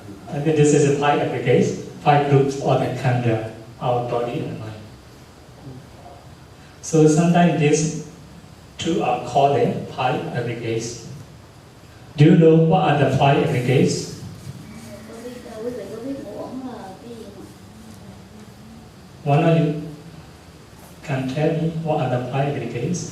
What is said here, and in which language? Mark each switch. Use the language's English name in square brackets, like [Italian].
[English] I think this is a five aggregates, five groups of the kanda, our body and mind. So sometimes these two are called the five aggregates. Do you know what are the five aggregates? [Vietnamese] Quý vị có biết ngũ uẩn là cái gì không? [English] One of you can tell me what are the five aggregates?